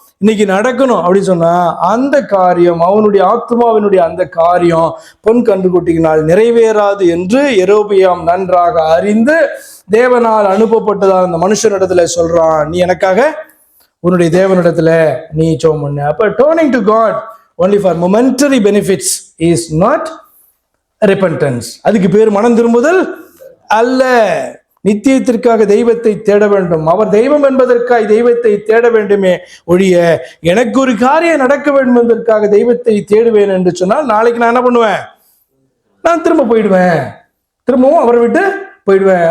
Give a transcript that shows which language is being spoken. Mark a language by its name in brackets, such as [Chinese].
[Tamil] இன்னைக்கு நடக்கணும் அப்படின்னு சொன்னா அந்த காரியம், அவனுடைய ஆத்மாவினுடைய அந்த காரியம் பொன் கன்றுக்குட்டியினால் நிறைவேறாது என்று யெரொபெயாம் நன்றாக அறிந்து தேவனால் அனுப்பப்பட்டதால் அந்த மனுஷனிடத்துல சொல்றான், நீ எனக்காக உன்னுடைய தேவனிடத்துல நீ ஜெபம் பண்ணு. [English] அப்ப turning to God only for momentary benefits is not repentance. [Tamil] அதுக்கு பேர் மனம் திரும்புதல் அல்ல. நித்தியத்திற்காக தெய்வத்தை தேட வேண்டும். அவர் தெய்வம் என்பதற்காக தெய்வத்தை தேட வேண்டுமே ஒழிய எனக்கு ஒரு காரியம் நடக்க வேண்டும் என்பதற்காக தெய்வத்தை தேடுவேன் என்று சொன்னால் நாளைக்கு நான் என்ன பண்ணுவேன்? நான் திரும்ப போயிடுவேன், திரும்பவும் அவரை விட்டு போயிடுவேன்.